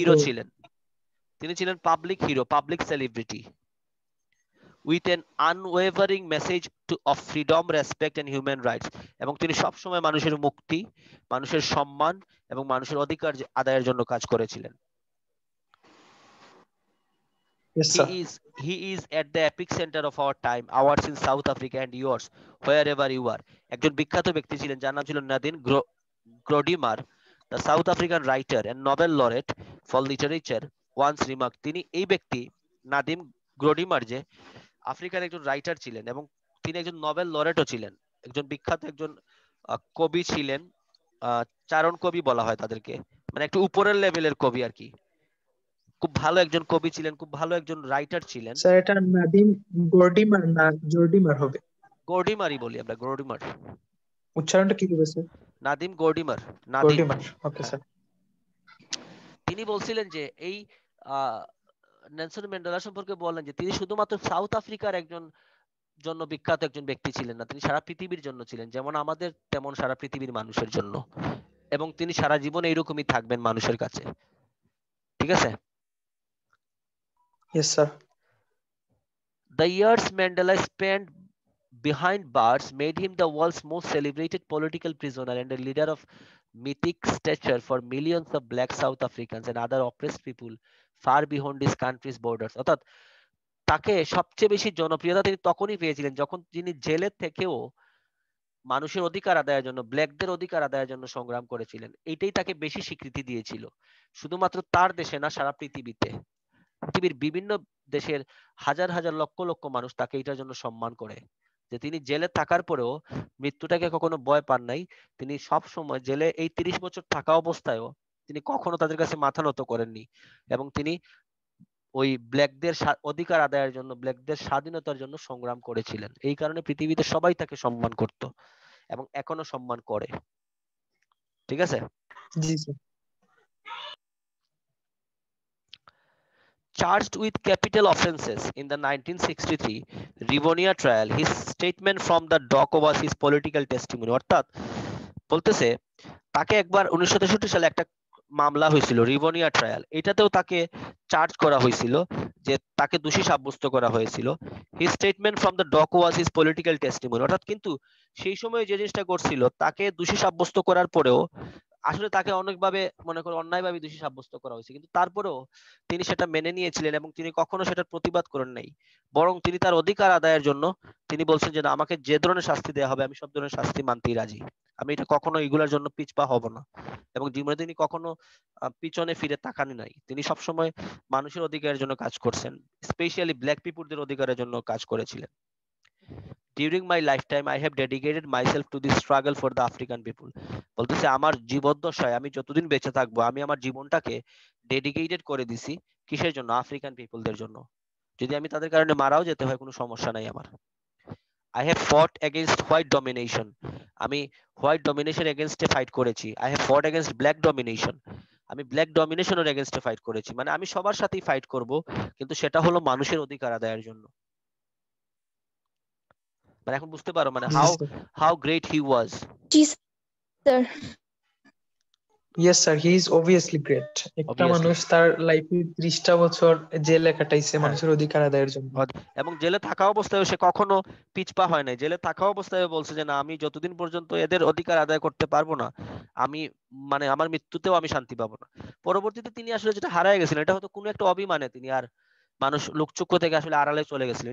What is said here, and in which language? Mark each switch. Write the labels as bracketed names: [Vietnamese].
[Bangla] Hero ছিলেন, তিনি ছিলেন public hero, public celebrity, [English] With an unwavering message of freedom, respect and human rights. [Bangla] এবং তিনি সবসময় মানুষের মুক্তি, মানুষের সম্মান এবং মানুষের অধিকার আদায়ের জন্য কাজ করেছিলেন। [English] Yes, sir. He is at the epic center of our time, ours in South Africa and yours wherever you are. [Bangla] একজন বিখ্যাত ব্যক্তি ছিলেন যার নাম ছিল Nadim গ্রোডিমার, [English] the South African writer and Nobel laureate for literature once remarked. [Bangla] তিনি এই ব্যক্তি নাদিম গ্রোডিমার যে আফ্রিকার একজন রাইটার ছিলেন এবং তিনি একজন নোবেল লরেটও ছিলেন, একজন বিখ্যাত একজন কবি ছিলেন, চারণ কবি বলা হয় তাদেরকে, মানে একটু উপরের লেভেলের কবি আর কি। খুব ভালো একজন কবি ছিলেন, খুব ভালো একজন রাইটার ছিলেন। স্যার এটা নাদিম গর্ডিমার না জর্ডিমার হবে? গর্ডিমারই বলি আমরা, গর্ডিমার। উচ্চারণটা কি হবে sir? Nadim গর্ডিমার, Nadim. গর্ডিমার, okay sir. তিনি বলছিলেন যে এই নেলসন ম্যান্ডেলা সম্পর্কে বলেন যে তিনি শুধুমাত্র সাউথ আফ্রিকার একজন জন্য বিখ্যাত একজন ব্যক্তি ছিলেন না, তিনি সারা পৃথিবীর জন্য ছিলেন, যেমন আমাদের তেমন সারা পৃথিবীর মানুষের জন্য, এবং তিনি সারা জীবন এইরকমই থাকবেন মানুষের কাছে। ঠিক আছে? [English] Yes, sir. The years Mandela spent behind bars made him the world's most celebrated political prisoner and a leader of mythic stature for millions of black South Africans and other oppressed people far beyond his country's borders. [Bangla] অর্থাৎ তাকে সবচেয়ে বেশি জনপ্রিয়তা তিনি তখনই পেয়েছিলেন যখন তিনি জেলের থেকেও মানুষের অধিকার আদায়ের জন্য, ব্ল্যাকদের অধিকার আদায়ের জন্য সংগ্রাম করেছিলেন। এটাই তাকে বেশি স্বীকৃতি দিয়েছিল, শুধুমাত্র তার দেশে না, সারা পৃথিবীতে। পৃথিবীর বিভিন্ন দেশের হাজার হাজার লক্ষ লক্ষ মানুষ তাকে এটার জন্য সম্মান করে যে তিনি জেলে থাকার পরেও মৃত্যুটাকে কখনো ভয় পান নাই। তিনি সব সময় জেলে এই 30 বছর থাকা অবস্থায়ও তিনি কখনো তাদের কাছে মাথা নত করেননি, এবং তিনি ওই ব্ল্যাকদের অধিকার আদায়ের জন্য, ব্ল্যাকদের স্বাধীনতার জন্য সংগ্রাম করেছিলেন। এই কারণে পৃথিবীতে সবাই তাকে সম্মান করত এবং এখনো সম্মান করে। ঠিক আছে? জি sir. [English] Charged with capital offences in the 1963 Rivonia trial, his statement from the dock was his political testimony. [Bangla] অর্থাৎ বলতেছে তাকে একবার 1963 সালে একটা মামলা হয়েছিল রিভোনিয়া ট্রায়াল, এটাতেও তাকে চার্জ করা হয়েছিল, যে তাকে দোষী সাব্যস্ত করা হয়েছিল। [English] his statement from the dock was his political testimony, [Bangla] অর্থাৎ কিন্তু সেই সময় যে জিনিসটা করছিল তাকে দোষী সাব্যস্ত করার পরেও আসলে তাকে অনেকভাবে মনে করো অন্যায়ভাবে দোষী সাব্যস্ত করা হয়েছে, কিন্তু তারপরেও তিনি সেটা মেনে নিয়েছিলেন এবং তিনি কখনো সেটার প্রতিবাদ করেন নাই, বরং তিনি তার অধিকার আদায়ের জন্য তিনি বলছেন যে না, আমাকে যে ধরনের শাস্তি দেওয়া হবে আমি সব ধরনের শাস্তি মানতেই রাজি, আমি এটা কখনো এগুলোর জন্য পিছপা হব না। এবং জীবনে তিনি কখনো পিছনে ফিরে তাকানি নাই, তিনি সবসময় মানুষের অধিকারের জন্য কাজ করছেন, স্পেশালি ব্ল্যাক পিপুলদের অধিকারের জন্য কাজ করেছিলেন। [English] During my lifetime, I have dedicated myself to the struggle for the African people. [Bangla] বলতেছে আমার জীবদ্দশায় আমি যতদিন বেঁচে থাকবো আমি আমার জীবনটাকে ডেডিকেটেড করে দিছি কিসের জন্য? আফ্রিকান পিপলদের জন্য। যদি আমি তাদের কারণে মারাও যেতে হয় কোনো সমস্যা নাই আমার। [English] I have fought against white domination. [Bangla] আমি হোয়াইট ডমিনেশন এগেইনস্টে ফাইট করেছি। [English] I have fought against black domination. [Bangla] আমি ব্ল্যাক ডমিনেশনের এগেইনস্টে ফাইট করেছি। মানে আমি সবার সাথেই ফাইট করব, কিন্তু সেটা হলো মানুষের অধিকার আদায়ের জন্য। মানে এখন বুঝতে পারো মানে জি sir. [English] how great he was. [Bangla] G sir. [English] Yes sir, he is obviously great. [Bangla] একটা [English] Obviously. [Bangla] মানুষ তার লাইফে 30টা বছর জেলে কাটাইছে হ্যাঁ। মানুষের অধিকার আদায়ের জন্য। এবং জেলে থাকা অবস্থায় সে কখনো পিছপা হয় নাই। জেলে থাকা অবস্থায় বলছে যে না, আমি যতদিন পর্যন্ত এদের অধিকার আদায় করতে পারবো না, আমি মানে আমার মৃত্যুতেও আমি শান্তি পাবো না। পরবর্তীতে তিনি আসলে যেটা হারায় গেছিলেন, এটা হয়তো কোনো একটা অভিমানে তিনি আর মানুষ লোকচক্ষু থেকে আসলে আড়ালে চলে গেছিলেন।